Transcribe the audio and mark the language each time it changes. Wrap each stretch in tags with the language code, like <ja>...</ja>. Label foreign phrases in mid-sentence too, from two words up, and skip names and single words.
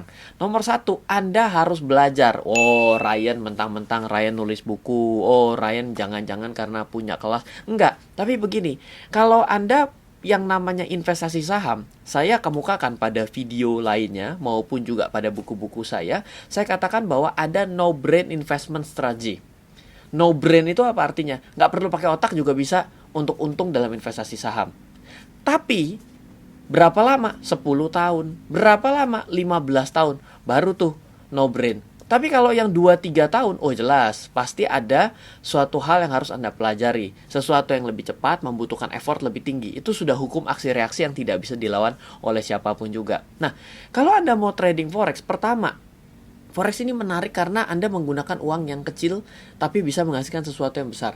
<id>Nomor 1, Anda harus belajar. Oh, Ryan mentang-mentang Ryan nulis buku. Oh, Ryan jangan-jangan karena punya kelas. Enggak, tapi begini. Kalau Anda yang namanya investasi saham, saya kemukakan pada video lainnya maupun juga pada buku-buku saya katakan bahwa ada</id> <en>no brain investment strategy. No brain</en> <id>itu apa artinya? Nggak perlu pakai otak juga bisa untuk untung dalam investasi saham. Tapi berapa lama? 10 tahun. Berapa lama? 15 tahun. Baru tuh</id> <en>no brain.</en> <id>Tapi kalau yang 2-3 tahun, oh jelas, pasti ada suatu hal yang harus Anda pelajari. Sesuatu yang lebih cepat, membutuhkan effort lebih tinggi. Itu sudah hukum aksi reaksi yang tidak bisa dilawan oleh siapapun juga. Nah, kalau Anda mau</id> <en>trading forex,</en> <id>pertama, forex ini menarik karena Anda menggunakan uang yang kecil, tapi bisa menghasilkan sesuatu yang besar.</id>